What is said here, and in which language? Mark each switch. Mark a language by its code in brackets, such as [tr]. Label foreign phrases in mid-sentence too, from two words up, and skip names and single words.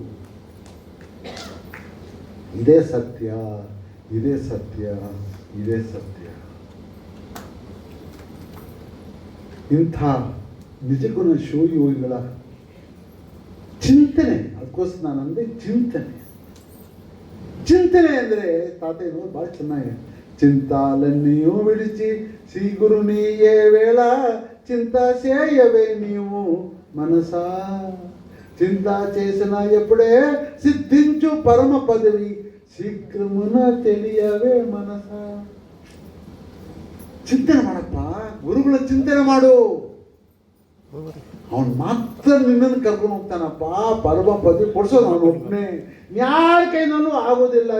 [kn] ಇದೇ ಸತ್ಯ, ಇದೇ ಸತ್ಯ, ಇದೇ ಸತ್ಯ. ಇಂಥ ನಿಜಗುಣ ಶಿವಯೋಗಿಗಳ ಚಿಂತನೆ, ಅದಕ್ಕೋಸ್ಕರ ನಾನು ಅಂದೆ ಚಿಂತನೆ ಅಂದರೆ ತಾತಯ್ಯನವರು ಭಾಳ ಚೆನ್ನಾಗಿ, [te] చింతాలన్నీయు విడిచి శ్రీ గురు నీయే వేళ చింత చేయవే నీవు మనసా, చింత చేసిన ఎప్పుడే సిద్ధించు పరమ పదవి శీఘ్రమున తెలియవే మనస. [kn] ಚಿಂತನೆ ಮಾಡಪ್ಪ, ಗುರುಗಳ ಚಿಂತನೆ ಮಾಡು. ಅವನು ಮಾತ್ರ ನಿನ್ನನ್ನು ಕರ್ಕೊಂಡು ಹೋಗ್ತಾನಪ್ಪ. ಪರಮ ಪದವಿ ಕೊಡಿಸೋದು ಅವನು ಒಬ್ಬನೇ. ಯಾರ ಕೈನಲ್ಲೂ ಆಗೋದಿಲ್ಲ.